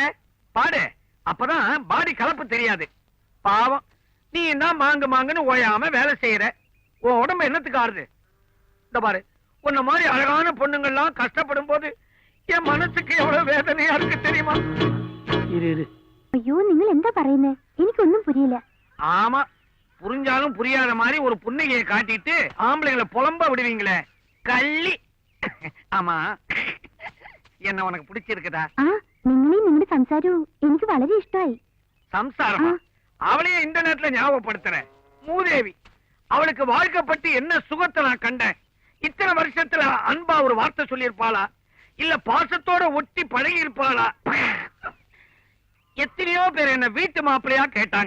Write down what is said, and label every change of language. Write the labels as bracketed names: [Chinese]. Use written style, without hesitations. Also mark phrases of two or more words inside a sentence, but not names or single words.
[Tamil] பாடு, அப்பதான் பாடி கலப்பு தெரியாது. பாவம், நீ என்ன மாங்குன்னு ஓயாம வேலை செய்யற. உன் உடம்பு என்னத்துக்கு ஆறுது? இந்த பாரு, உன்ன மாதிரி அழகான பொண்ணுங்கள்லாம் கஷ்டப்படும் போது என் மனசுக்கு எவ்வளவு வேதனையா இருக்கு தெரியுமா? இரு. [Malayalam] അയ്യോ, നിങ്ങൾ എന്താ പറയുന്നേ? എനിക്കൊന്നും പുരിയില്ല. [Tamil] ஆமா, புரிஞ்சாலும் புரியாத மாதிரி ஒரு புன்னகையை காட்டிட்டு ஆம்பளைங்களை புலம்ப விடுவீங்களே, கள்ளி. ஆமா, என்ன உனக்கு பிடிச்சிருக்குதா? [Malayalam] ആ, നിങ്ങളെയും നിങ്ങളുടെ സംസാരവും എനിക്ക് വളരെ ഇഷ്ടമായി. [Tamil] சம்சாரமா? அவளையே இந்த நேரத்துல ஞாபகப்படுத்துறேன். மூதேவி, அவளுக்கு வாழ்க்கை பத்தி என்ன சுகத்தை நான் கண்டேன். இத்தனை வருஷத்துல அன்பா ஒரு வார்த்தை சொல்லியிருப்பாளா? இல்ல பாசத்தோட ஒட்டி பழகி இருப்பாளா? எத்தனையோ பேர் என்ன வீட்டு மாப்பிள்ளையா கேட்டாங்க.